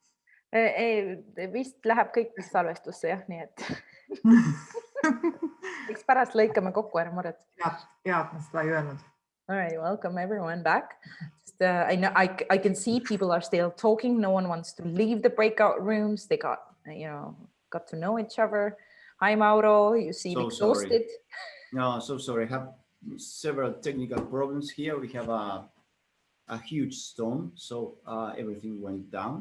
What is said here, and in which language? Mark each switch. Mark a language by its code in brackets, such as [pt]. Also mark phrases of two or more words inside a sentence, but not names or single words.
[et] Vist läheb kõik salvestusse jah, nii et eks pärast lõikame kokku, ära muret. Head, ma seda ei öelnud. [en] All right, welcome everyone back. I know I can see people are still talking. No one wants to leave the breakout rooms. They got to know each other. Hi Mauro, you seem exhausted. No, so sorry. I have several technical problems here. We have a huge storm, so everything went down.